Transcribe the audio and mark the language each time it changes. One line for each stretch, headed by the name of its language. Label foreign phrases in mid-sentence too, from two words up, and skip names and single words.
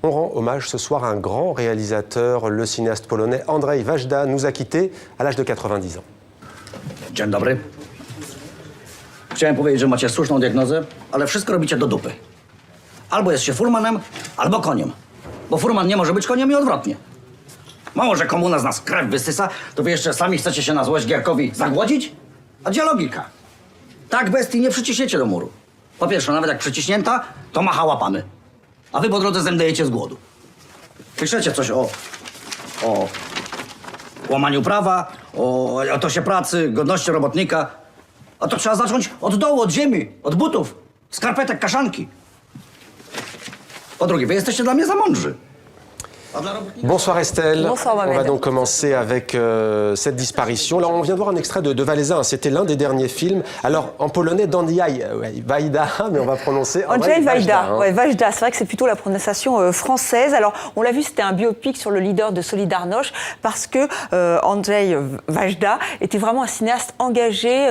French: On rend hommage ce soir à un grand réalisateur, le cinéaste polonais Andrzej Wajda nous a quittés à l'âge de 90 ans.
Polish: Dzień dobry. Chciałem powiedzieć, że macie słuszną diagnozę, ale wszystko robicie do dupy. Albo jest się furmanem, albo koniem. Bo furman nie może być koniem i odwrotnie. Mało, że komuna z nas krew wysysa, to wy jeszcze sami chcecie się na złość Gierkowi zagłodzić? A gdzie logika? Tak bestii nie przyciśniecie do muru. Po pierwsze, nawet jak przyciśnięta, to macha łapami. A wy po drodze zemdlejecie z głodu. Piszecie coś o łamaniu prawa, o etosie pracy, godności robotnika. A to trzeba zacząć od dołu, od ziemi, od butów, skarpetek, kaszanki. Po drugie, wy jesteście dla mnie za mądrzy.
French: Bonsoir Estelle. Bonsoir Mohamed. On va donc commencer avec cette disparition. Là, on vient de voir un extrait de Wałęsa. C'était l'un des derniers films. Alors, en polonais, Andrzej Wajda, mais on va prononcer Andrzej Wajda. Ouais, Wajda, c'est vrai que c'est plutôt la prononciation française. Alors, on l'a vu, c'était un biopic sur le leader de Solidarność parce que Andrzej Wajda était vraiment un cinéaste engagé.